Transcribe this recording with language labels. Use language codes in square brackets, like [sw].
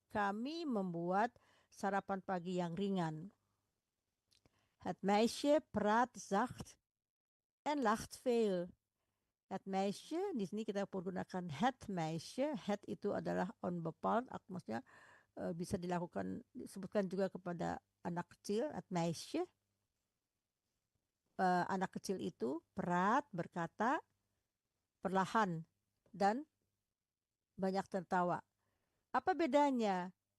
[id] Kami membuat sarapan pagi yang ringan. [nl] Het meisje praat zacht en lacht veel. Het meisje, [id] di sini kita pergunakan [nl] het meisje. [id] Het itu adalah onbepaald, maksudnya bisa disebutkan juga kepada anak kecil, at meisje. Anak kecil itu praat, berkata, perlahan, dan banyak tertawa. Apa bedanya?